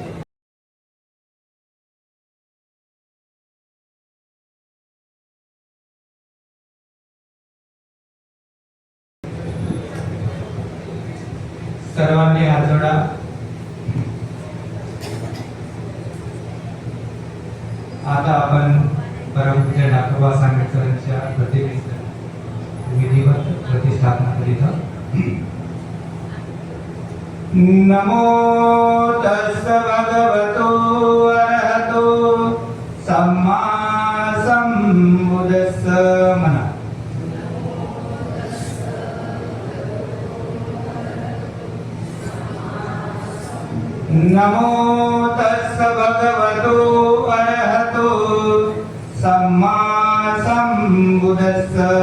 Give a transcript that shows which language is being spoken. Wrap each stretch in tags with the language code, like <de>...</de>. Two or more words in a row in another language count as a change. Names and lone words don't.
<mr>सर्वांनी हात जोडा. आता आपण परमपूज्य नाथोबा सांगेकरांच्या प्रतिमेचं विधिवत प्रतिष्ठापना करीत आहोत.</mr> <pi>नमो तस्स भगवतो अरहतो सम्मा संबुद्धस्स म्हणा. नमो तस्स भगवतो अरहतो सम्मा संबुद्धस्स.</pi>